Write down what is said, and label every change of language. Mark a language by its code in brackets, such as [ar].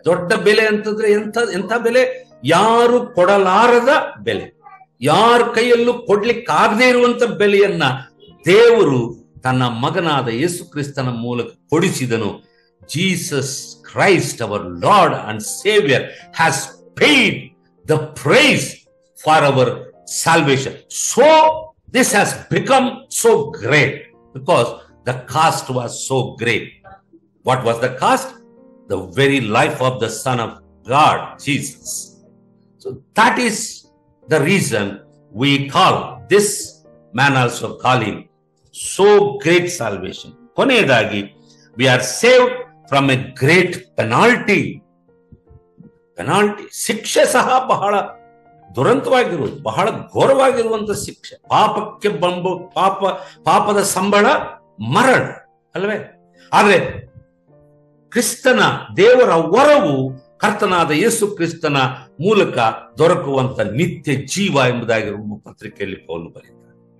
[kn] ದೊಡ್ಡ ಬೆಲೆ ಅಂತಂದ್ರೆ ಎಂಥ ಬೆಲೆ? ಯಾರು ಕೊಡಲಾರದ ಬೆಲೆ, ಯಾರ ಕೈಯಲ್ಲೂ ಕೊಡ್ಲಿಕ್ಕಾಗದೇ ಇರುವಂತ ಬೆಲೆಯನ್ನ ದೇವರು ತನ್ನ ಮಗನಾದ ಯೇಸು ಕ್ರಿಸ್ತನ ಮೂಲಕ ಕೊಡಿಸಿದನು. [en] Jesus Christ our Lord and saviour has paid the price for our salvation. So this has become so great because the cost was so great. What was the cost? The very life of the Son of God, Jesus. So that is the reason we call this man also call him so great salvation. ಕೊನೆಯದಾಗಿ we are saved from a great penalty. [kn] ಶಿಕ್ಷೆ ಸಹ ಬಹಳ ದುರಂತವಾಗಿರುವುದು, ಬಹಳ ಘೋರವಾಗಿರುವಂತ ಶಿಕ್ಷೆ. ಪಾಪಕ್ಕೆ ಪಾಪದ ಸಂಬಳ ಮರಣ ಅಲ್ವೇ? ಆದ್ರೆ ಕ್ರಿಸ್ತನ ದೇವರ ವರವು ಕರ್ತನಾದ ಯೇಸು ಕ್ರಿಸ್ತನ ಮೂಲಕ ದೊರಕುವಂತ ನಿತ್ಯ ಜೀವ ಎಂಬುದಾಗಿರುವ ಪತ್ರಿಕೆಯಲ್ಲಿ ಪೌಲನು ಬರೀತಾರೆ.